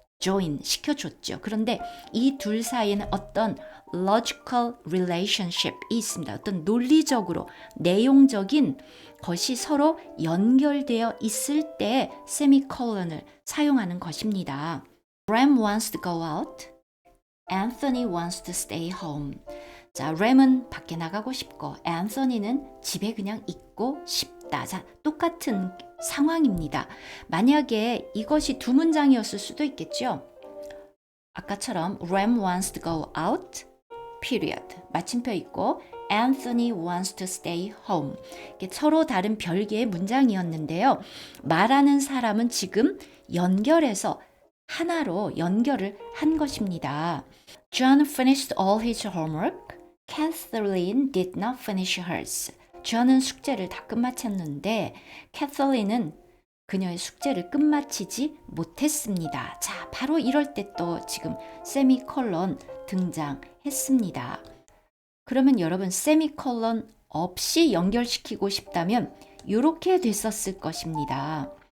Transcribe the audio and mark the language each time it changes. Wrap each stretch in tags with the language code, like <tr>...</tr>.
<ko>join 시켜줬죠. 그런데 이 둘 사이에는 어떤</ko> <en>logical relationship</en> <ko>이 있습니다. 어떤 논리적으로 내용적인 것이 서로 연결되어 있을 때 세미콜런을 사용하는 것입니다.</ko> <en>Ram wants to go out. Anthony wants to stay home.</en> <ko>자, 램은 밖에 나가고 싶고 앤서니는 집에 그냥 있고 싶다. 자, 똑같은 상황입니다. 만약에 이것이 두 문장이었을 수도 있겠죠. 아까처럼</ko> <en>Ram wants to go out, period.</en> <ko>마침표 있고</ko> <en>Anthony wants to stay home.</en> <ko>이게 서로 다른 별개의 문장이었는데요. 말하는 사람은 지금 연결해서 하나로 연결을 한 것입니다.</ko> <en>John finished all his homework. Kathleen did not finish hers.</en> <ko>John은 숙제를 다 끝마쳤는데 Kathleen은 그녀의 숙제를 끝마치지 못했습니다. 자, 바로 이럴 때 또 지금 세미콜론 등장했습니다. 그러면 여러분 세미콜론 없이 연결시키고 싶다면 이렇게 됐었을 것입니다.</ko>